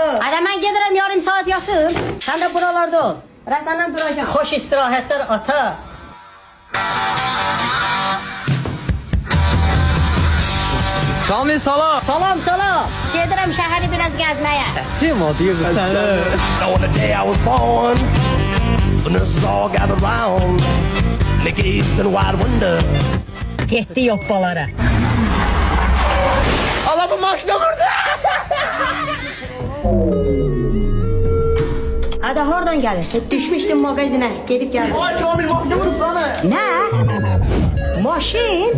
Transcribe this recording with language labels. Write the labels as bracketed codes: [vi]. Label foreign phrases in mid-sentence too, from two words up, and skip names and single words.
[az] Ada mən gedirəm yarım saat yatım. Sən də buralarda ol. Biraz səndən duracağım. Xoş istirahətlər ata. Kamil salam. Salam, salam. Gedirəm şəhəri biraz gəzməyə. Kim o deyir səni? [en] On the day I was born, the nurses all gathered round. They gazed in wide wonder. [az] Getdi yoppalara. Allah bu maşına vurdu. Ada oradan gəlirsən? Düşmüşdüm mağazinə. Gedib gəldim. Ay Kamil maşına vurdu sana. Nə? Maşın?